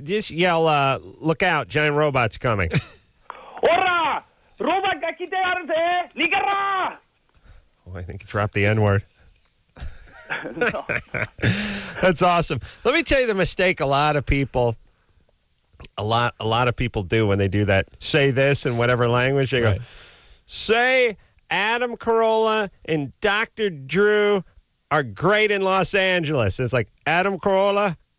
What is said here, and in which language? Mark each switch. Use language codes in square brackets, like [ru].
[en] Just yell, look out, giant robot's coming. [ja] オラ、ロボットが来てやるぜ。逃げろ。 [en] Oh, I think he dropped the N-word. That's awesome. Let me tell you the mistake a lot of people do when they do that. Say this in whatever language. They go, say Adam Carolla and Dr. Drew are great in Los Angeles. It's like, Adam Carolla,